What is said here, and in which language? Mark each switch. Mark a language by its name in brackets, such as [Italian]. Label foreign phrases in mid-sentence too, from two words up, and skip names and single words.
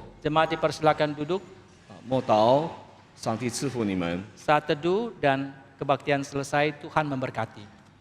[Indonesian] Jemaat dipersilakan duduk. [Chinese] 默祷，上帝赐福你们。 [Indonesian] Saat teduh dan kebaktian selesai, Tuhan memberkati.